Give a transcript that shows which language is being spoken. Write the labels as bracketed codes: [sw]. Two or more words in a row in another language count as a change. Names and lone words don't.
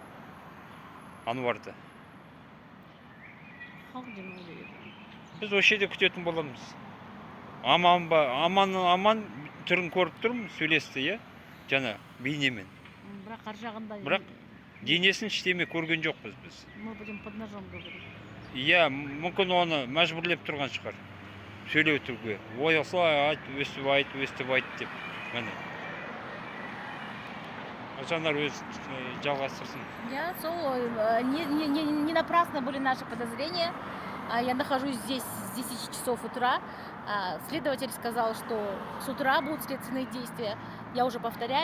[kk] Ануарды. Біз осы жерде күтетін боламыз. Аман ба, аман түрін көріп тұрмын, сөйлесті, иә? Жаңа бейнемен. Бірақ денесін іштеме көрген жоқпыз біз. [ru] Мы будем под ножом говорить. [kk] Иә, мүмкін оны мәжбүрлеп тұрған шығар. Сөйлеу түрге. Ой, осылай айт, өстіп айт деп. Міне. Жанар өз жалғастырсын. [ru] Не напрасно были наши подозрения. Я нахожусь здесь с 10 часов утра. Следователь сказал, что с утра будут следственные действия. Я уже повторяю.